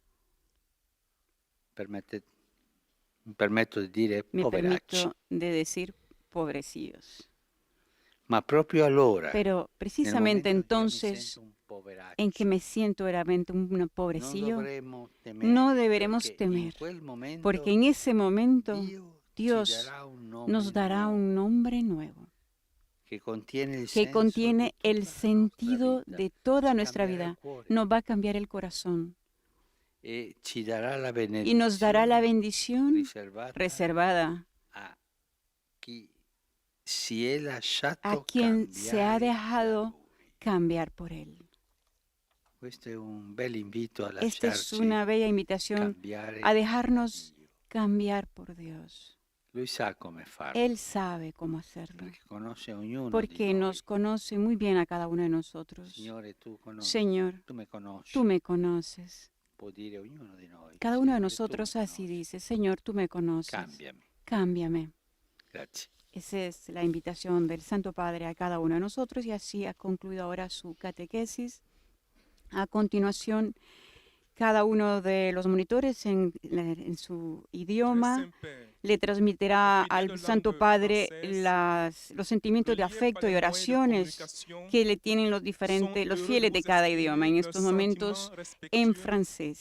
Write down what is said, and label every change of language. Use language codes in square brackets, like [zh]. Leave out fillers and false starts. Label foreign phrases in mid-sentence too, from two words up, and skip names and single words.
[it] Mi permetto di dire [es] Me [it] poveracci, [es] permito de decir pobrecillos. [it] ma proprio allora, [es] Pero [it] nel [es] precisamente [it] momento in cui io mi [es] entonces [it] sento un poveraccio, [es] en que me siento realmente un [it] non [es] pobrecillo, [it] dovremmo temere, [es] no deberemos [it] perché in [es] temer, [it] quel momento [es] porque en ese momento [it] Dio ci [es] Dios [it] darà un nome [es] nos dará [it] nuovo, [es] un nombre nuevo, que contiene el que [it] senso [es] contiene [it] di [es] el [it] tutta la nostra [es] sentido [it] vita, [es] de toda [it] ci [es] nuestra [it] cambierà il [es] vida. [it] cuore [es] Nos va a cambiar el corazón [it] e ci darà la [es] y nos dará la [it] benedizione [es] bendición [it] riservata [es] reservada [it] a chi si è [es] a [it] lasciato [es] quien se ha [it] cambiare da [es] dejado [it] lui. [es] cambiar por Él. [it] Questo è un bel invito a [es] Esta es [it] lasciarci [es] una bella invitación [it] cambiare [es] a [it] da [es] dejarnos [it] Dio. [es] cambiar por Dios. [it] Lui sa come farlo, [es] Él sabe cómo hacerlo, [it] perché conosce ognuno di [es] porque [it] noi. [es] nos conoce muy bien a cada uno de nosotros. [it] Signore, tu conosci, [es] Señor, [it] tu me conosci, [es] tú me conoces. [it] può dire ognuno di noi. [es] Cada uno de [it] Signore, tu [es] nosotros [it] me [es] así [it] conosci. [es] dice, Señor, tú me conoces. [it] Cambiami. [es] Cámbiame. [it] Grazie. [es] Esa es la invitación del Santo Padre a cada uno de nosotros y así ha concluido ahora su catequesis. A continuación, cada uno de los monitores en su idioma le transmitirá al Santo Padre los sentimientos de afecto y oraciones que le tienen los fieles de cada idioma en estos momentos en francés.